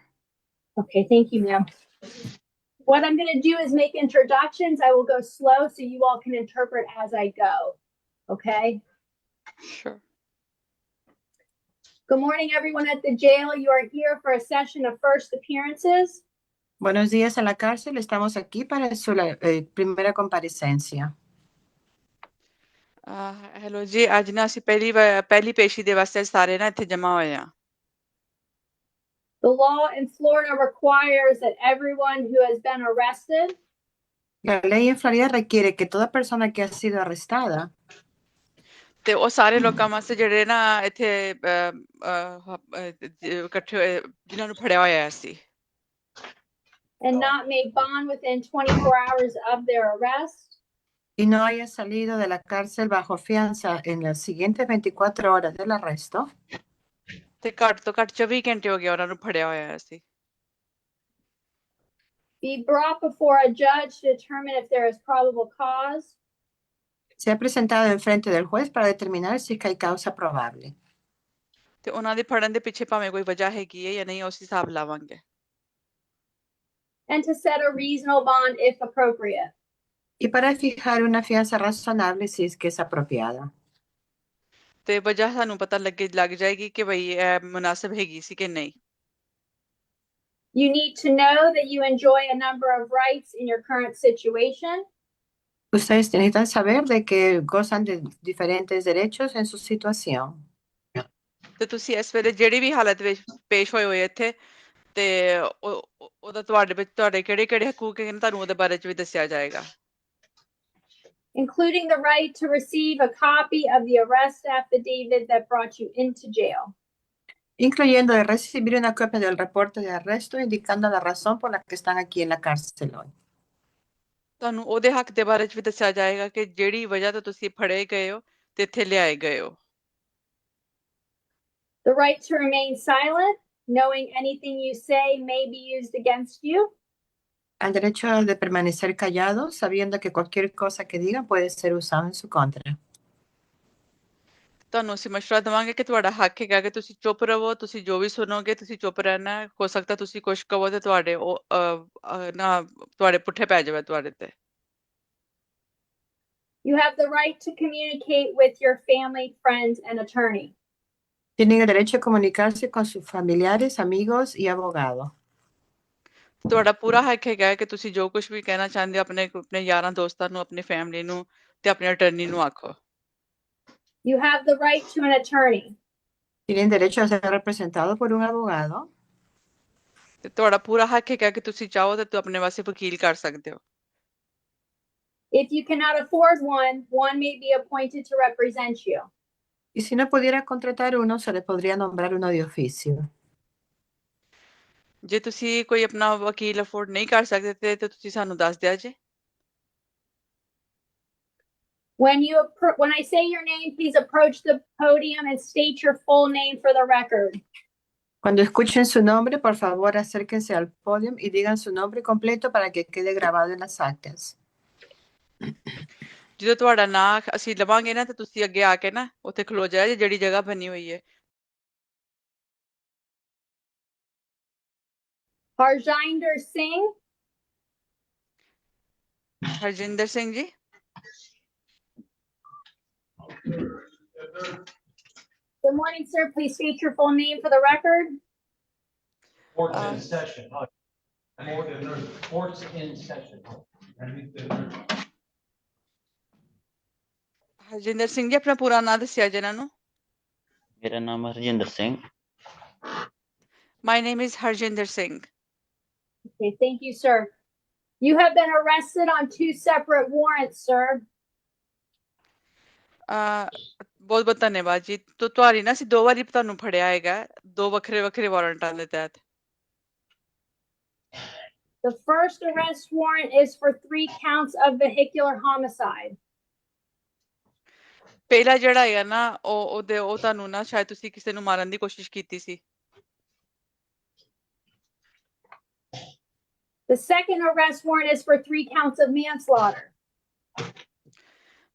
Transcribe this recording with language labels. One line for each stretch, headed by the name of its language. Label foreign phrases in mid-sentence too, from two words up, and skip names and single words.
English: Okay, thank you, ma'am. What I'm going to do is make introductions. I will go slow so you all can interpret as I go. Okay? Sure. Good morning, everyone at the jail. You are here for a session of first appearances.
Spanish: Buenos días a la cárcel. Estamos aquí para su primera comparecencia.
Punjabi: Hello ਜੀ, ਅੱਜ ਨਾ ਅਸੀਂ ਪਹਿਲੀ ਪੇਸ਼ੀ ਦੇ ਵਾਸਤੇ ਸਾਰੇ ਨਾ ਇੱਥੇ ਜਮਾ ਹੋਏ ਆ।
English: The law in Florida requires that everyone who has been arrested
Spanish: La ley en Florida requiere que toda persona que ha sido arrestada
Punjabi: ਤੇ ਉਹ ਸਾਰੇ ਲੋਕਾਂ ਵਾਸਤੇ ਜਿਹੜੇ ਨਾ ਇੱਥੇ ਇਕੱਠੇ ਹੋਏ ਜਿਨ੍ਹਾਂ ਨੂੰ ਫੜਿਆ ਹੋਇਆ ਸੀ
English: and not made bond within 24 hours of their arrest
Spanish: y no haya salido de la cárcel bajo fianza en las siguientes 24 horas del arresto
Punjabi: ਤੇ ਘੱਟ ਤੋਂ ਘੱਟ 24 ਘੰਟੇ ਹੋ ਗਏ ਉਹਨਾਂ ਨੂੰ ਫੜਿਆ ਹੋਇਆ ਸੀ
English: be brought before a judge to determine if there is probable cause
Spanish: se ha presentado en frente del juez para determinar si hay causa probable
Punjabi: ਤੇ ਉਹਨਾਂ ਦੇ ਫੜਨ ਦੇ ਪਿੱਛੇ ਭਾਵੇਂ ਕੋਈ ਵਜ੍ਹਾ ਹੈਗੀ ਹੈ ਜਾਂ ਨਹੀਂ ਉਸ ਹਿਸਾਬ ਲਾਵਾਂਗੇ
English: and to set a reasonable bond if appropriate.
Spanish: y para fijar una fianza razonable si es que es apropiada.
Punjabi: ਤੇ ਵਜ੍ਹਾ ਸਾਨੂੰ ਪਤਾ ਲੱਗ ਜਾਏਗੀ ਕਿ ਭਈ ਇਹ ਮੁਨਾਸਿਬ ਹੈਗੀ ਸੀ ਕਿ ਨਹੀਂ
English: You need to know that you enjoy a number of rights in your current situation.
Spanish: Ustedes necesitan saber de que gozan de diferentes derechos en su situación.
Punjabi: ਤੇ ਤੁਸੀਂ ਇਸ ਵੇਲੇ ਜਿਹੜੀ ਵੀ ਹਾਲਤ ਵਿੱਚ ਪੇਸ਼ ਹੋਏ ਇੱਥੇ ਤੇ ਉਹਦਾ ਤੁਹਾਡੇ ਵਿੱਚ ਤੁਹਾਡੇ ਕਿਹੜੇ ਹਕੂਕ ਹਨ ਤੁਹਾਨੂੰ ਉਹਦੇ ਬਾਰੇ ਚ ਵੀ ਦੱਸਿਆ ਜਾਏਗਾ
English: Including the right to receive a copy of the arrest affidavit that brought you into jail.
Spanish: Incluyendo de recibir una copia del reporte de arresto indicando la razón por la que están aquí en la cárcel hoy.
Punjabi: ਤੁਹਾਨੂੰ ਉਹਦੇ ਹੱਕ ਦੇ ਬਾਰੇ ਚ ਵੀ ਦੱਸਿਆ ਜਾਏਗਾ ਕਿ ਜਿਹੜੀ ਵਜ੍ਹਾ ਤੋਂ ਤੁਸੀਂ ਫੜੇ ਗਏ ਹੋ ਤੇ ਇੱਥੇ ਲਿਆਏ ਗਏ ਹੋ
English: The right to remain silent, knowing anything you say may be used against you.
Spanish: El derecho de permanecer callado, sabiendo que cualquier cosa que digan puede ser usado en su contra.
Punjabi: ਤੁਹਾਨੂੰ ਅਸੀਂ ਮਸ਼ਵਰਾ ਦੇਵਾਂਗੇ ਕਿ ਤੁਹਾਡਾ ਹੱਕ ਹੈਗਾ ਕਿ ਤੁਸੀਂ ਚੁੱਪ ਰਹੋ ਤੁਸੀਂ ਜੋ ਵੀ ਸੁਣੋਗੇ ਤੁਸੀਂ ਚੁੱਪ ਰਹਿਣਾ ਹੋ ਸਕਦਾ ਤੁਸੀਂ ਕੁਝ ਕਹੋ ਤੇ ਤੁਹਾਡੇ ਤੁਹਾਡੇ ਪੁੱਠੇ ਪੈ ਜਾਵੇ ਤੁਹਾਡੇ ਤੇ
English: You have the right to communicate with your family, friends, and attorney.
Spanish: Tienen el derecho a comunicarse con sus familiares, amigos y abogado.
Punjabi: ਤੁਹਾਡਾ ਪੂਰਾ ਹੱਕ ਹੈਗਾ ਕਿ ਤੁਸੀਂ ਜੋ ਕੁਝ ਵੀ ਕਹਿਣਾ ਚਾਹੁੰਦੇ ਹੋ ਆਪਣੇ ਯਾਰਾਂ ਦੋਸਤਾਂ ਨੂੰ ਆਪਣੀ ਫੈਮਿਲੀ ਨੂੰ ਤੇ ਆਪਣੇ ਅਟਾਰਨੀ ਨੂੰ ਆਖੋ
English: You have the right to an attorney.
Spanish: Tienen derecho a ser representado por un abogado.
Punjabi: ਤੇ ਤੁਹਾਡਾ ਪੂਰਾ ਹੱਕ ਹੈਗਾ ਕਿ ਤੁਸੀਂ ਚਾਹੋ ਤਾਂ ਆਪਣੇ ਵਾਸਤੇ ਵਕੀਲ ਕਰ ਸਕਦੇ ਹੋ
English: If you cannot afford one, one may be appointed to represent you.
Spanish: Y si no pudiera contratar uno, se le podría nombrar uno de oficio.
Punjabi: ਜੇ ਤੁਸੀਂ ਕੋਈ ਆਪਣਾ ਵਕੀਲ ਅਫੋਰਡ ਨਹੀਂ ਕਰ ਸਕਦੇ ਤੇ ਤੁਸੀਂ ਸਾਨੂੰ ਦੱਸ ਦਿਆ ਜੇ
English: When I say your name, please approach the podium and state your full name for the record.
Spanish: Cuando escuchen su nombre, por favor, acérquense al podio y digan su nombre completo para que quede grabado en las actas.
Punjabi: ਜਦੋਂ ਤੁਹਾਡਾ ਨਾਂ ਅਸੀਂ ਲਵਾਂਗੇ ਨਾ ਤੇ ਤੁਸੀਂ ਅੱਗੇ ਆ ਕੇ ਨਾ ਉੱਥੇ ਖਲੋ ਜਾਇਆ ਜਿਹੜੀ ਜਗ੍ਹਾ ਬਣੀ ਹੋਈ ਹੈ
English: Harjinder Singh.
Punjabi: ਹਰਜਿੰਦਰ ਸਿੰਘ ਜੀ
English: Good morning, sir. Please state your full name for the record. Court's in session. Court's in session.
Punjabi: ਹਰਜਿੰਦਰ ਸਿੰਘ ਜੀ ਆਪਣਾ ਪੂਰਾ ਨਾਂ ਦੱਸਿਆ ਜੀ ਇਹਨਾਂ ਨੂੰ ਮੇਰਾ ਨਾਮ ਹਰਜਿੰਦਰ ਸਿੰਘ
English: My name is Harjinder Singh. Okay, thank you, sir. You have been arrested on 2 separate warrants, sir.
Punjabi: ਬਹੁਤ ਬਹੁਤ ਧੰਨਵਾਦ ਜੀ ਤੁਹਾਡੀ ਨਾ ਅਸੀਂ 2 ਵਾਰੀ ਤੁਹਾਨੂੰ ਫੜਿਆ ਹੈਗਾ 2 ਵੱਖਰੇ ਵਾਰੰਟਾਂ ਦੇ ਤਹਿਤ
English: The first arrest warrant is for 3 counts of vehicular homicide.
Punjabi: ਪਹਿਲਾ ਜਿਹੜਾ ਹੈਗਾ ਨਾ ਉਹ ਤੁਹਾਨੂੰ ਨਾ ਸ਼ਾਇਦ ਤੁਸੀਂ ਕਿਸੇ ਨੂੰ ਮਾਰਨ ਦੀ ਕੋਸ਼ਿਸ਼ ਕੀਤੀ ਸੀ
English: The second arrest warrant is for 3 counts of manslaughter.